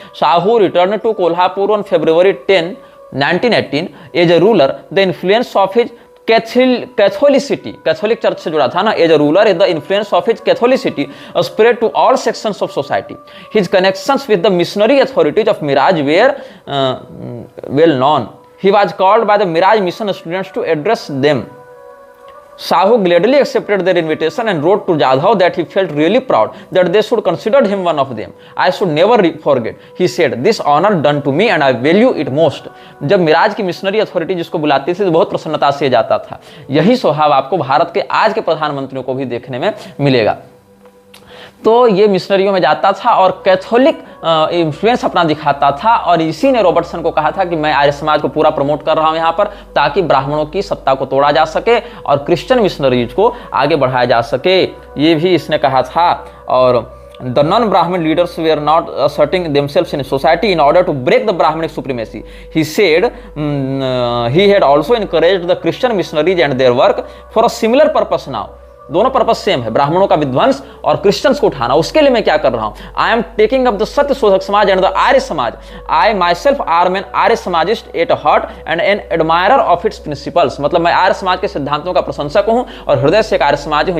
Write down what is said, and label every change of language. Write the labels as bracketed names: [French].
[English] Sahu return to Kolhapur on February 10, 1918 as a ruler. The influence of his catholicity, [Hindi] Catholic church से जुड़ा था ना, [English] As a ruler the influence of his catholicity spread to all sections of society. His connections with the missionary authorities of Miraj were well known. He was called by the Miraj mission students to address them. Sahu gladly accepted their invitation and wrote to Jadhav that he felt really proud that they should consider him one of them. I should never forget. He said, "This honor done to me and I value it most." [Hindi] जब मिराज की missionary authority जिसको बुलाती थी तो बहुत प्रसन्नता से जाता था। यही स्वभाव आपको भारत के आज के प्रधानमंत्रियों को भी देखने में मिलेगा। तो ये मिशनरियों में जाता था और कैथोलिक इन्फ्लुएंस अपना दिखाता था, और इसी ने रॉबर्टसन को कहा था कि मैं आर्य समाज को पूरा प्रमोट कर रहा हूं यहाँ पर, ताकि ब्राह्मणों की सत्ता को तोड़ा जा सके और क्रिश्चियन मिशनरीज को आगे बढ़ाया जा सके, ये भी इसने कहा था। [English] और the non-Brahmin leaders were not asserting themselves in society in order to break the Brahminic supremacy. He said he had also encouraged the Christian missionaries and their work for a similar purpose now. [Hindi] दोनों purpose same है, ब्राह्मणों का विध्वंस और Christians को उठाना। उसके लिए मैं क्या कर रहा हूं? [English] I am taking up the Satya Shodhak Samaj and the Arya Samaj. I myself are an Arya Samajist at heart and an admirer of its principles. [Hindi] मतलब मैं आर्य समाज के सिद्धांतों का प्रशंसक हूं और हृदय से एक आर्य समाजी हूं।